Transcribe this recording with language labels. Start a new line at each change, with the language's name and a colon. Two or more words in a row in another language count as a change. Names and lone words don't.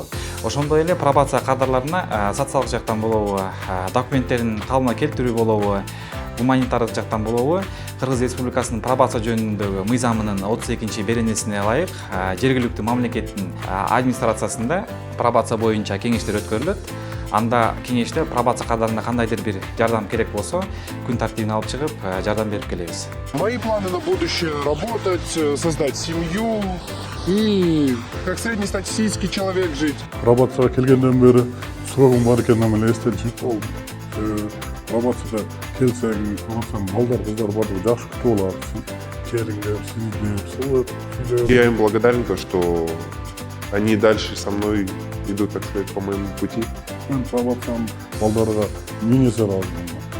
Kyrgyz: Ошондой эле пробация кардарларына социалдык жактан болобу, документтерин калыбына келтирүү болобу, гуманитардык жактан болобу, Кыргыз Республикасынын пробация жөнүндөгү мыйзамынын 32 беренесине ылайык жергиликтүү мамлекеттин администрациясында пробация боюнча кеңештер өткөрүлөт. Анда кеңеште пробация кардарына кандайдыр бир жардам керек болсо, күн тартибине алып чыгып, жардам берип келебиз.
Russian: Мои планы на будущее – работать, создать семью и как среднестатистический человек жить.
Kyrgyz: Пробацияга келгенден бери срогум бар экенин эле эстеличип болдум. Пробацияда келсең, балдар, кыздар бардыгы жакшы күтүп алат. Келиңдер, сиздер, сылып.
Russian: Я им благодарен, что они дальше со мной идут, так сказать, по моему пути.
Kyrgyz: Мен пробациянын балдарга миң эсе ыраазымын.